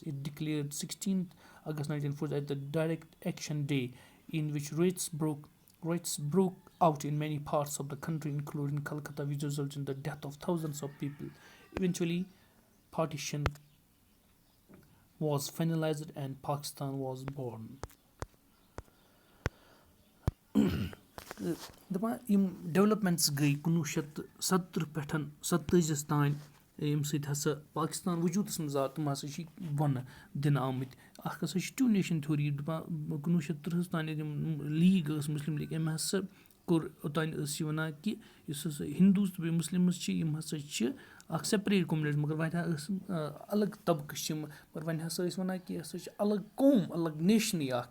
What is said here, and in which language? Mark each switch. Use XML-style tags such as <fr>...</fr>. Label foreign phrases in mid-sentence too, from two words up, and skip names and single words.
<en>It declared 16th August 1940 as the Direct Action Day, in which riots broke out in many parts of the country, including Calcutta, which resulted in the death of thousands of people. Eventually, partition was finalized and Pakistan was born.</en> <ks>دَپان یِم ڈیولپمنٹٕس گٔے 1970 پٮ۪ٹھ 47 تانۍ ییٚمہِ سۭتۍ ہسا پاکِستان وجوٗدَس منٛز آو تِم ہسا چھِ بۄنہٕ دِنہٕ آمٕتۍ. اکھ ہسا چھِ</ks> <en>two nation theory</en> <ks>دَپان 1930 تانۍ یِم لیٖگ ٲس مُسلِم لیٖگ أمۍ ہسا کوٚر اوٚتانۍ ٲس یہِ وَنان کہِ یُس ہسا ہِندوٗز تہٕ بیٚیہِ مُسلِمٕز چھِ یِم ہسا چھِ اکھ</ks> <en>separate community</en> <ks>مگر وۄنۍ ٲسۍ الگ طبقہٕ چھِ یِم مگر وۄنۍ ہسا ٲسۍ وَنان کہِ یہِ ہسا چھِ الگ قوم الگ نیشنٕے اکھ.</ks>